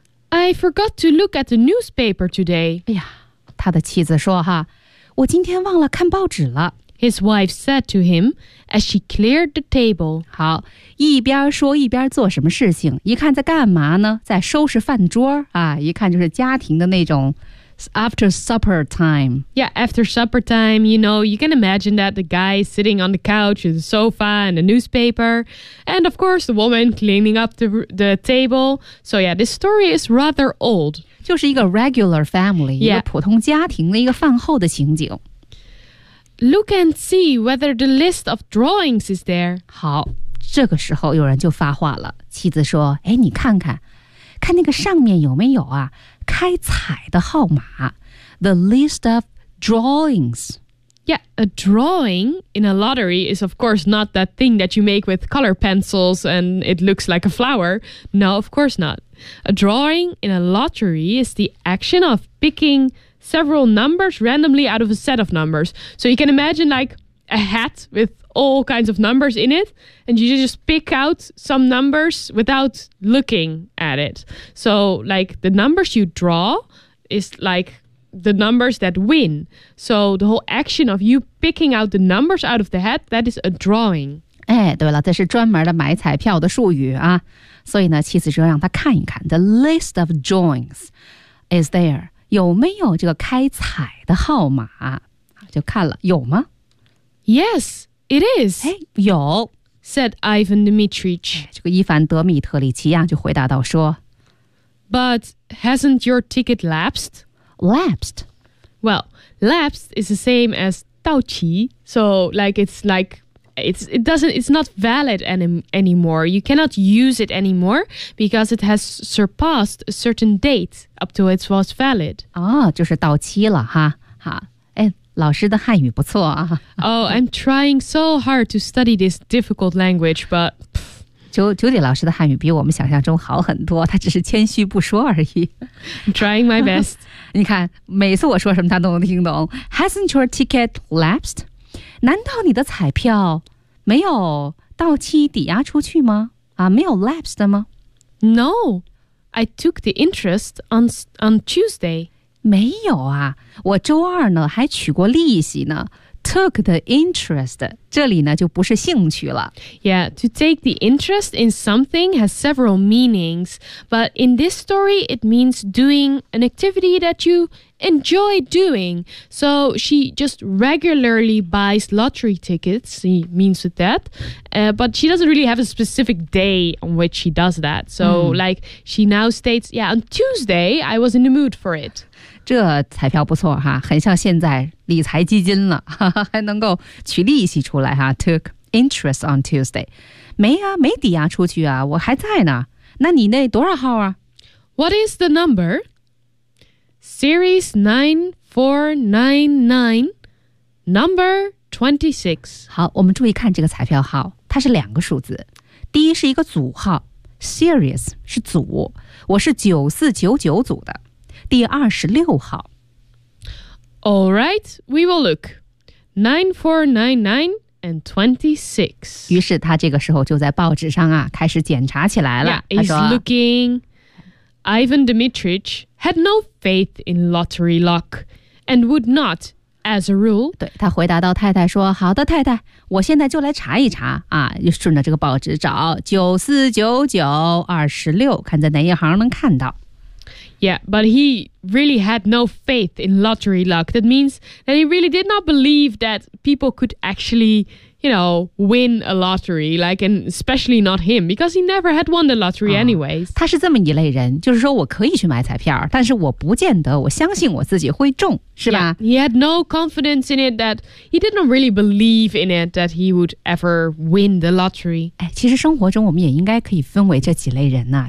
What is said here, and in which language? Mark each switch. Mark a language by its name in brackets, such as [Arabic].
[English] I forgot to look at the newspaper today。 [Chinese] 哎呀，他的妻子说哈，我今天忘了看报纸了。 [English] His wife said to him as she cleared the table。 [Chinese] 好，一边说一边做什么事情？一看在干嘛呢？在收拾饭桌啊！一看就是家庭的那种。 [English] After supper time. Yeah, after supper time, you know, you can imagine that the guy is sitting on the couch with a sofa and a newspaper. And of course, the woman cleaning up the table. So yeah, this story is rather old. [Chinese] 就是一个 [English] regular family, yeah. [Chinese] 一个普通家庭的一个饭后的情景。 [English] Look and see whether the list of drawings is there. [Chinese] 好，这个时候有人就发话了。妻子说，哎，你看看，看那个上面有没有啊。开彩的号码 [English] The list of drawings. Yeah, a drawing in a lottery is of course not that thing that you make with color pencils and it looks like a flower. No, of course not. A drawing in a lottery is the action of picking several numbers randomly out of a set of numbers. So you can imagine like a hat with all kinds of numbers in it, and you just pick out some numbers without looking at it. So like the numbers you draw is like the numbers that win. So the whole action of you picking out the numbers out of the hat, that is a drawing. [Chinese] 哎，对了，这是专门的买彩票的术语啊。所以呢，妻子就让他看一看 [English] the list of drawings is there， [Chinese] 有没有这个开彩的号码？就看了，有吗？ [English] Yes, it is. [Chinese] 哎，有 [English] said Ivan Dmitrich. [Chinese] 这个伊凡德米特里奇啊就回答到说 [English] But hasn't your ticket lapsed? Lapsed? Well, lapsed is the same as [Chinese] 到期 [English] So it's not valid anymore. You cannot use it anymore because it has surpassed a certain date up to it was valid. [Chinese] 哦，就是到期了哈，好。老师的汉语不错啊。 [English] Oh, I'm trying so hard to study this difficult language, but... [Chinese] 九里老师的汉语比我们想象中好很多，他只是谦虚不说而已。 [English] I'm trying my best. [Chinese] 你看，每次我说什么他都能听懂。 [English] Hasn't your ticket lapsed? [Chinese] 难道你的彩票没有到期抵押出去吗？啊，没有 lapsed 吗 [English] ？No, I took the interest on Tuesday. [Chinese] 没有啊，我周二呢还取过利息呢。 [English] Took the interest， [Chinese] 这里呢就不是兴趣了。 [English] Yeah, to take the interest in something has several meanings, but in this story, it means doing an activity that you enjoy doing. So she just regularly buys lottery tickets. She means with that,but she doesn't really have a specific day on which she does that. So、mm. like she now states, yeah, on Tuesday, I was in the mood for it. [Chinese] 这彩票不错哈，很像现在理财基金了，哈哈，还能够取利息出来哈。 [English] Took interest on Tuesday， [Chinese] 没啊，没抵押出去啊，我还在呢。那你那多少号啊 [English] ？What is the number? Series 9499, number 26. [Chinese] 好，我们注意看这个彩票号，它是两个数字，第一是一个组号 ，series 是组，我是9499组的。第二十六号。 [English] All right, we will look. 9499 and 26. [Chinese] 于是他这个时候就在报纸上啊开始检查起来了。 [English] Yeah, he's looking. Ivan Dmitrich had no faith in lottery luck and would not, as a rule. [Chinese] 对，他回答到太太说，好的太太，我现在就来查一查啊，就顺着这个报纸找9499 26，看在哪一行能看到。 [English] Yeah, but he really had no faith in lottery luck. That means that he really did not believe that people could actually, you know, win a lottery. Like, and especially not him, because he never had won the lottery anyways. [Chinese] 他是这么一类人，就是说我可以去买彩票，但是我不见得我相信我自己会中，是吧？ [English] Yeah, he had no confidence in it, that he did not really believe in it, that he would ever win the lottery. [Chinese] 哎，其实生活中我们也应该可以分为这几类人呢。